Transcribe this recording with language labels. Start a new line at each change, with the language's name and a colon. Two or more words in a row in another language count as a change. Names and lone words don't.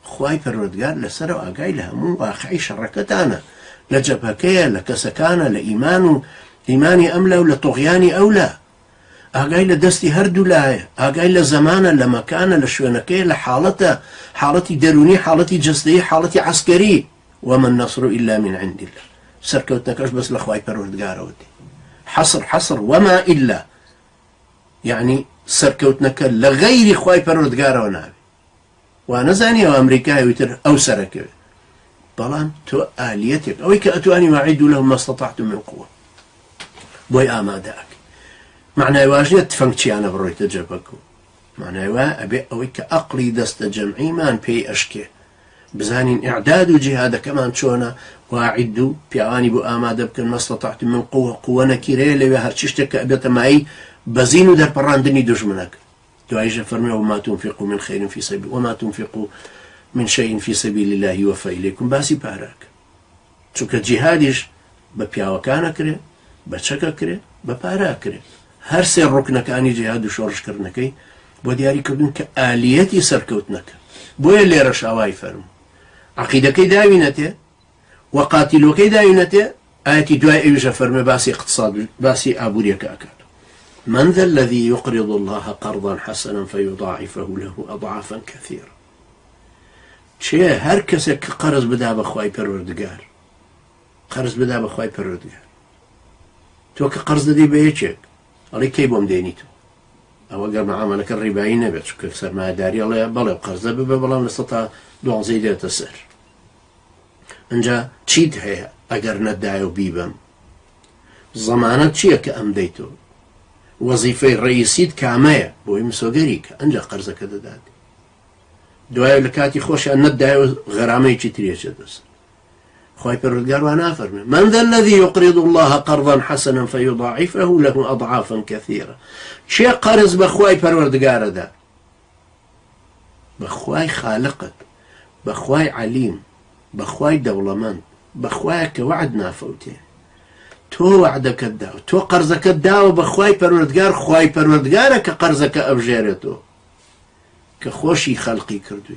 Central Kurdish: خواي پەروەردگار لەسەر و ئاگای لە هەموو واقعی شەڕەکەتانە لە جەبهەکەیە لە کەسەکانە لە ئیمان و ئیمانی ئەم لە و لە تۆغیانی ئەو لە ئاگای لە دەستی هەردوو لایە ئاگای لە زەمانە لە مەکانە لە شوێنەکەی لە حاڵەتی دەرونی حاڵەتی جەستەیی حاڵەتی عەسکەری
Arabic: وما النصر إلا من عند الله
Central Kurdish: سەرکەوتنەکەش بەس لە خوای پەروەردگارەوە دێ حەصر
Arabic: وما إلا يعني
Central Kurdish: سەرکەوتنەکە لە غەیری خوای پەروەردگارەوە نابێ وا نەزانیەوە ئەمریکای وتر ئەو سەرەکەوێت بەڵام تۆ ئالیەتێک ئەوەی کە ئەتوانی وەعیدوا لەهم
Arabic: ما استطعتم من قوة
Central Kurdish: بۆی ئامادە ئەکەی معنای واش نییە تفەنگچیانە بڕۆیتە جەبهەکە معنای وایە ئەبێ ئەوەی کە ئەقڵی دەستە جەمعیمان پێی ئەشکێ بزانین ئیعداد و جیهادەکەمان چۆنە واعید و پیاوانی بۆ ئامادە بکەن ما
Arabic: استطعتم من قوة
Central Kurdish: نەکیرەیە لەوێ هەرچی شتێک کە ئەبێتە مای بەزین و دەرپەڕاندنی دوژمنەکە دواییشە فەرمێ
Arabic: وما تنفقوا من خير في سبيل وما تنفقوا من شيء في سبيل الله يوفى إليكم
Central Kurdish: باسی پارەکە چونکە جیهادیش بە پیاوەکانە کرێ بە چەکە کرێ بە پارە کرێ هەر سێ ڕوکنەکانی جیهاد و شۆڕشکردنەکەی بۆ دیاریکردن کە ئالیەتی سەرکەوتنەکە بۆیە لێرە شاوای فەرموو عەقیدەکەی داوینەتێ و قاتیلۆکەی داوینەتێ ئاەتی دوای ئەویشە فەرمێ باسی اقتصاد باسی ئابووریەکە ئەکات
Arabic: من ذا الذي يقرض الله قرضا حسنا فيضاعفه له أضعافا كثيرة
Central Kurdish: چێ هەر کەسێک کە قەرز بدا بە خوای پەروەردگار قەرز بدا بە خوای پەروەردگار تۆ کە قەرز دەدەی بە یەکێک ئەڵێ کەی بۆم دێنی تۆ ئەوە گەر مەعامەلەکە ڕیبایی نەبێت چونکە سەرمایەداری ئەڵێ بەڵێ قەرزە ببە بەڵام لە 12 دێتە سەر ئەنجا چیت هەیە ئەگەر نەتدایە و بیبەم زەمانەت چییە کە ئەم دەیتۆ وەزیفەی ڕئیسیت کامەیە بۆی مسۆگەری کە ئەنجا قەرزەکە دەدات دوایە لە کاتی خۆشیان نەتدایە و غەرامەیەکی ترێچێت دەست خوای پەروەردگار وا نافەرمێ
Arabic: من ذا الذي يقرض الله قرضا حسنا فيضاعفه له أضعافا كثيرة
Central Kurdish: چێ قەرز بە خوای پەروەردگارەدا بە خوای خالقت بە خوای عەلیم بە خوای دەوڵەمەند بە خوایە کە وعد نافەوتێ تۆ وعدەکەت داوە تۆ قەرزەکەت داوە بە خوای پەروەردگار خوای پەروەردگارە کە قەرزەکە ئەبژێرێتەوە کە خۆشی خەڵقی کردووی